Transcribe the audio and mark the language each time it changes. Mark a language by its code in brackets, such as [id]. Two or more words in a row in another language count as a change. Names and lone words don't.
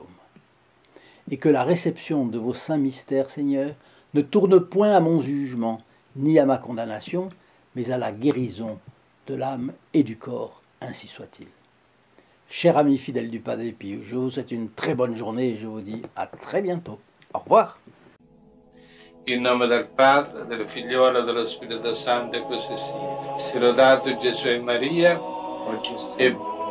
[fr] Et que la réception de vos saints mystères, Seigneur, ne tourne point à mon jugement, ni à ma condamnation, mais à la guérison de l'âme et du corps, ainsi soit-il. Chers amis fidèles du Padre Pio, je vous souhaite une très bonne journée et je vous dis à très bientôt. Au revoir. [it] In nome del Padre, del Figliolo e dello Spirito Santo, e così sia. Sia lodato Gesù e Maria, e